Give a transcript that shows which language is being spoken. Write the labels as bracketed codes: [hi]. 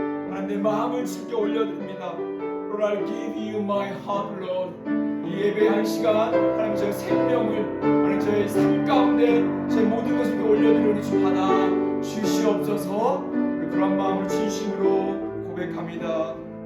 [ko] 하나님 내 마음을 주께 올려드립니다. [en] Lord, I'll give you my heart, Lord. [ko] 이 예배 한 시간 하나님 저의 생명을 하나님 저의 삶 가운데 제 모든 것을 올려드리니 주 받아 주시옵소서. 그런 마음을 진심으로 고백합니다.